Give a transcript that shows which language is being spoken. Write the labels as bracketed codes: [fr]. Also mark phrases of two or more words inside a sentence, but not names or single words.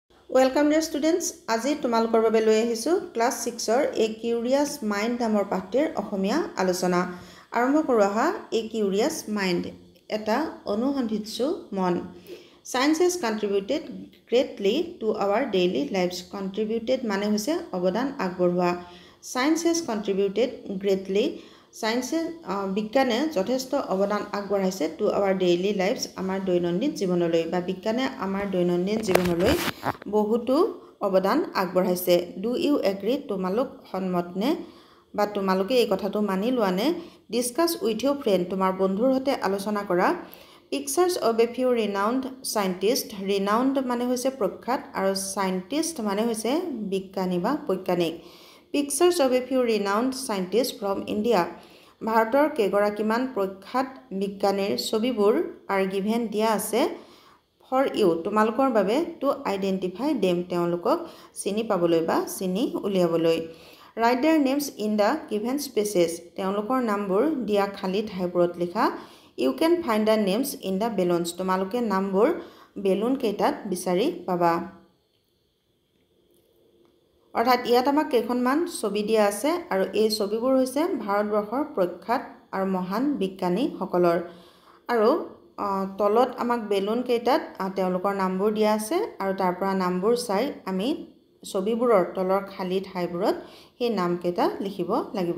[en] Welcome dear students. [as] আজি তোমালোকৰ বাবে লৈ আহিছো ক্লাছ 6 ৰ এ কিউৰিয়াছ মাইণ্ড নামৰ পাঠটিৰ অসমীয়া আলোচনা। আৰম্ভ কৰো আহা। এ কিউৰিয়াছ মাইণ্ড এটা অনুসন্ধিৎসু মন। [en] Science has contributed greatly to our daily lives. [as] Contributed মানে হৈছে অৱদান আগবঢ়োৱা। [en] Science has contributed greatly. [as] Science বিজ্ঞানে যথেষ্ট অৱদান আগবঢ়াইছে [en] to our daily lives [as] আমাৰ দৈনন্দিন জীৱনলৈ বা বিজ্ঞানে আমাৰ দৈনন্দিন জীৱনলৈ বহুতো অৱদান আগবঢ়াইছে। [en] Do you agree? [as] তোমালোক সন্মত নে বা তোমালোকে এই কথাটো মানি লোৱা নে? [en] Discuss with your friend [as] তোমাৰ বন্ধুৰ সৈতে আলোচনা কৰা। [en] Pictures of a few renowned scientists. [as] Renowned মানে হৈছে প্ৰখ্যাত আৰু scientist মানে হৈছে বিজ্ঞানী বা বৈজ্ঞানিক। [en] Pictures of a few renowned scientists from India. [as] ভাৰতৰ কেইগৰাকীমান প্ৰখ্যাত বিজ্ঞানীৰ ছবিবোৰ [en] are given [as] দিয়া আছে [en] for you [as] তোমালোকৰ বাবে [en] to identify them [as] তেওঁলোকক চিনি পাবলৈ বা চিনি উলিয়াবলৈ। [en] Write their names in the given spaces [as] তেওঁলোকৰ নামবোৰ দিয়া খালী ঠাইবোৰত লিখা। [en] You can find the names in the balloons [as] তোমালোকে নামবোৰ বেলুন কেইটাত বিচাৰি পাবা। অৰ্থাৎ ইয়াত আমাক কেইখনমান ছবি দিয়া আছে আৰু এই ছবিবোৰ হৈছে ভাৰতবৰ্ষৰ প্ৰখ্যাত আৰু মহান বিজ্ঞানীসকলৰ আৰু তলত আমাক বেলুন কেইটাত তেওঁলোকৰ নামবোৰ দিয়া আছে আৰু তাৰ পৰা নামবোৰ চাই আমি ছবিবোৰৰ তলৰ খালী ঠাইবোৰত সেই নামকেইটা লিখিব লাগিব।